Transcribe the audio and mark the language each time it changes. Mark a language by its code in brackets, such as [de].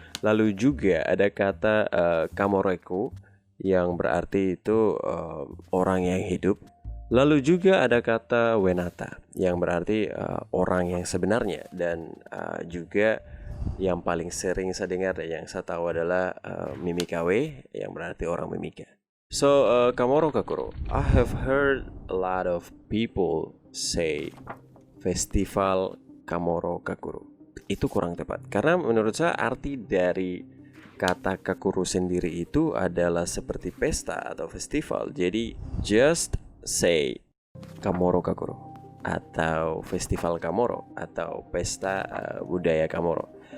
[id] Lalu juga ada kata Kamoreko yang berarti itu orang yang hidup. Lalu juga ada kata Wenata yang berarti orang yang sebenarnya. Dan juga yang paling sering saya dengar dan yang saya tahu adalah Mimikawe yang berarti orang Mimika. [en] So, Kamoro Kakuro, I have heard a lot of people say Festival Kamoro Kakuro. [id] Itu kurang tepat karena menurut saya arti dari kata Kakuro sendiri itu adalah seperti pesta atau festival. Jadi [en] just say [id] Kamoro Kakuro atau Festival Kamoro atau pesta budaya Kamoro.